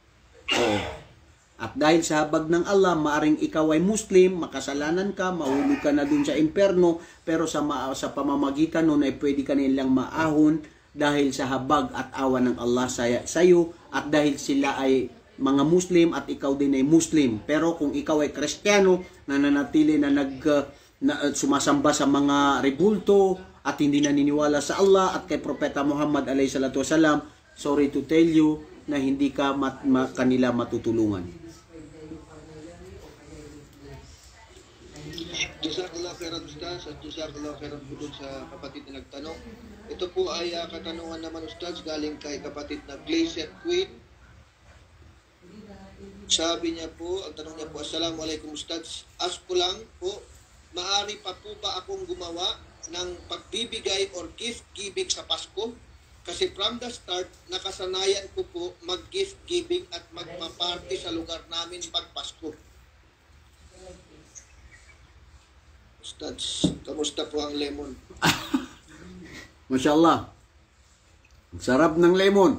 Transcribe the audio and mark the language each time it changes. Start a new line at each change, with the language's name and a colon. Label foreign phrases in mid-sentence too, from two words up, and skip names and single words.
Filipino: At dahil sa habag ng Allah, maaring ikaw ay Muslim, makasalanan ka, mahulog ka na dun sa imperno, pero sa pamamagitan nun ay pwede ka nilang maahon dahil sa habag at awa ng Allah sa iyo, at dahil sila ay mga Muslim at ikaw din ay Muslim. Pero kung ikaw ay Kristiyano, nananatili na sumasamba sa mga rebulto at hindi naniniwala sa Allah at kay Propeta Muhammad
Arabic: عليه الصلاة والسلام,
English: sorry to tell you
Filipino: na hindi ka kanila matutulungan.
Arabic: جزاك الله خيرا
Filipino: Ustaz at
Arabic: جزاك الله خيرا
Filipino: po dun sa kapatid na nagtanong. Ito po ay katanungan naman Ustaz galing kay kapatid na Glacier Queen. Sabi niya po, ang tanong niya po,
Arabic: السلام عليكم أستاذ.
Filipino: Ask ko lang po, maari pa po ba akong gumawa ng pagbibigay or
English: gift giving
Filipino: sa Pasko? Kasi
English: from the start,
Filipino: nakasanayan ko po mag-
English: gift giving
Filipino: at magpa-party sa lugar namin pag Pasko. Ustaz, kamusta po ang lemon?
Arabic: ما شاء الله.
Filipino: Sarap ng lemon.